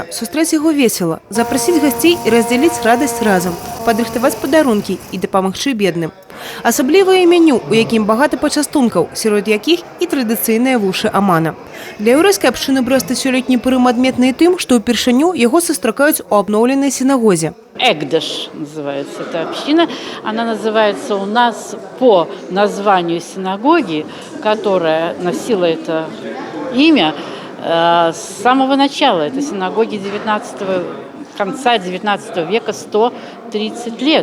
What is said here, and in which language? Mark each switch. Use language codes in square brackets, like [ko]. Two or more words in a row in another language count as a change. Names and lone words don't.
[be] Сустрэць яго весела, запрасіць гасцей і раздзяліць радасць разам, падрыхтаваць падарункі і дапамагчы бедным. Асаблівае меню, у якім багата пачастункаў, сярод якіх і традыцыйныя вушы Амана. Для яўрэйскай абшчыны Брэста сёлетні Пурым адметны тым, што ўпершыню яго сустракаюць у абноўленай сінагозе. [ru] Эгдэш называется эта община. Она называется у нас по названию синагоги, которая носила это имя с самого начала. Это синагоги конца 19 века, 130 лет.